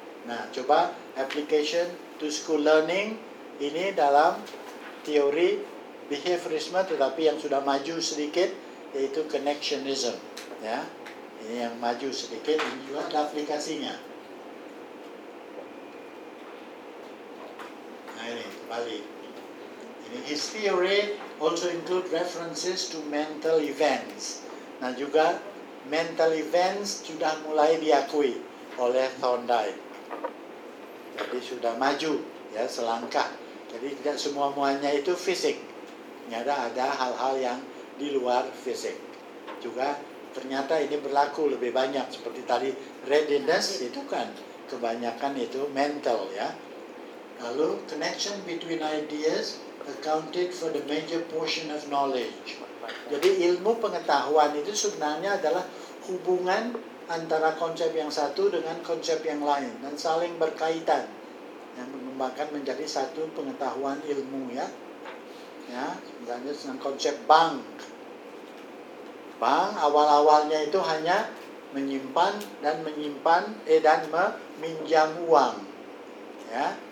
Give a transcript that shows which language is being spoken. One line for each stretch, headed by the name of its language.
Indonesian: Nah, coba
English: application to school learning
Indonesian: ini dalam teori behaviorism tetapi yang sudah maju sedikit, yaitu connectionism ya. Ini yang maju sedikit, ini juga ada aplikasinya. Nah ini kembali, ini
English: his theory also include references to mental events.
Indonesian: Nah juga mental events sudah mulai diakui oleh Thorndike. Jadi sudah maju ya selangkah. Jadi tidak semua-muanya itu fisik. Ternyata ada hal-hal yang di luar fisik. Juga ternyata ini berlaku lebih banyak seperti tadi readiness itu kan kebanyakan itu mental ya. Lalu
English: connection between ideas accounted for the major portion of knowledge.
Indonesian: Jadi ilmu pengetahuan itu sebenarnya adalah hubungan antara konsep yang satu dengan konsep yang lain dan saling berkaitan yang mengembangkan menjadi satu pengetahuan ilmu ya. Ya, sebenarnya dengan konsep bank. Bank awal-awalnya itu hanya menyimpan dan meminjam uang. Ya.